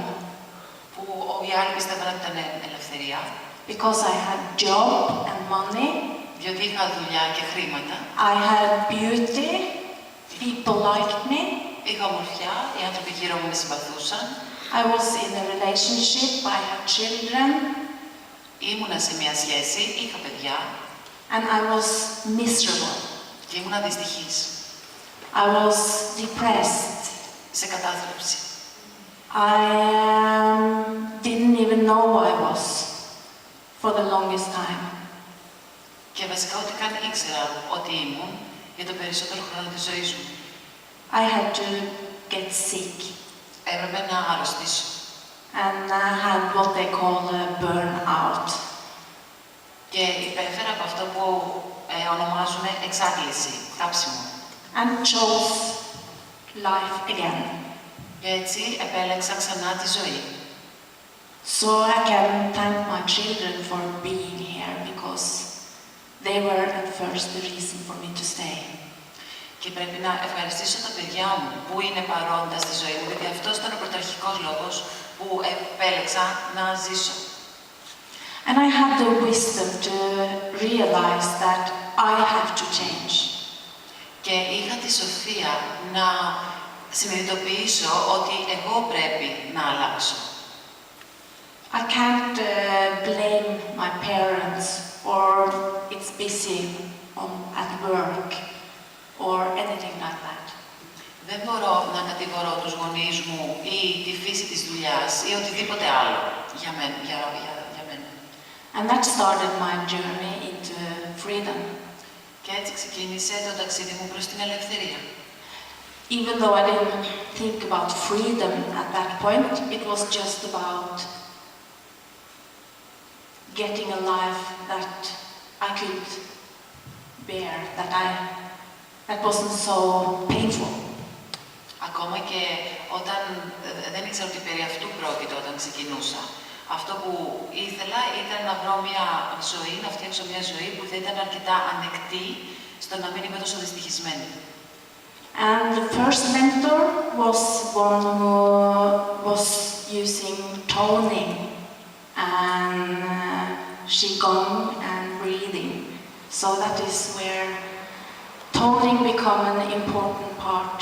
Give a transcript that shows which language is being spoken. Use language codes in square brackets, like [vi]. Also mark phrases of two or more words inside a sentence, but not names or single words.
[el] Που οι άλλοι πίστευαν ότι ήταν ελευθερία, [en] Because I had job and money. [el] διότι είχα δουλειά και χρήματα. [en] I had beauty. People liked me. [el] Είχα ομορφιά, οι άνθρωποι γύρω μου με συμπαθούσαν. [en] I was in a relationship. I had children. [el] Ήμουνα σε μια σχέση, είχα παιδιά [en] And I was miserable. [el] και ήμουνα δυστυχής, [en] I was depressed. [el] σε κατάθλιψη. [en] I didn't even know who I was for the longest time. [el] Και βασικά ούτε καν ήξερα ότι ήμουν για το περισσότερο χρόνο της ζωής μου. [en] I had to get sick [el] Έπρεπε να αρρωστήσω [en] and I had what they call a burnout. [el] και υπέφερα από αυτό που ονομάζουν εξάντληση, κάψιμο. [en] And chose life again. [el] Και έτσι επέλεξα ξανά τη ζωή. [en] So I can thank my children for being here because they were at first the reason for me to stay. [el] Και πρέπει να ευχαριστήσω τα παιδιά μου που είναι παρόντα στη ζωή μου, γιατί αυτός ήταν ο πρωταρχικός λόγος που επέλεξα να ζήσω. [en] And I had the wisdom to realize that I have to change. [el] Και είχα τη σοφία να συνειδητοποιήσω ότι εγώ πρέπει να αλλάξω. [en] I can't blame my parents or it's busy at work or anything like that. [el] Δεν μπορώ να κατηγορώ τους γονείς μου ή τη φύση της δουλειάς ή οτιδήποτε άλλο για μένα. [en] And that started my journey into freedom. [el] Και έτσι ξεκίνησε το ταξίδι μου προς την ελευθερία. [en] Even though I didn't think about freedom at that point, it was just about getting a life that I could bear, that wasn't so painful. [el] Ακόμα και όταν δεν ήξερα ότι περί αυτού πρόκειται όταν ξεκινούσα. Αυτό που ήθελα ήταν να βρω μια ζωή, να φτιάξω μια ζωή που θα ήταν αρκετά ανεκτή στο να μην είμαι τόσο δυστυχισμένη. [en] And the first mentor was one who was using toning and qigong and breathing. So that is where toning became an important part.